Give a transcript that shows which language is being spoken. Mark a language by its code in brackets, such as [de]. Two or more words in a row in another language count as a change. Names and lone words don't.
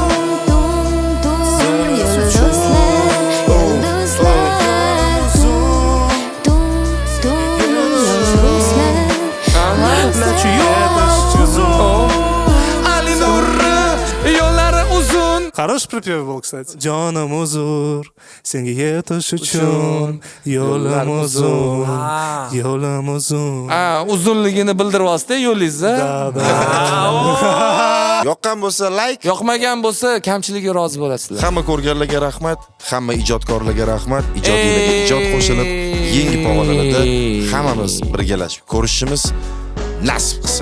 [uz] Ali Nurri yo'llari uzun. [ru] Хороший припев был, кстати. [uz] Jonim uzur, senga yetish uchun yo'lim uzun. Uzunligini bildiryapsiz yo'lingizni. Yoqqan bo'lsa like, Yoqmagan bo'lsa kamchiligiga rozi bo'lasizlar. hamma ko'rganlarga rahmat, hamma ijodkorlarga rahmat. Ijodiylarga ijod qo'shilib, yangi pog'onalarda hammamiz birgalashib ko'rishimiz nasib qilsin.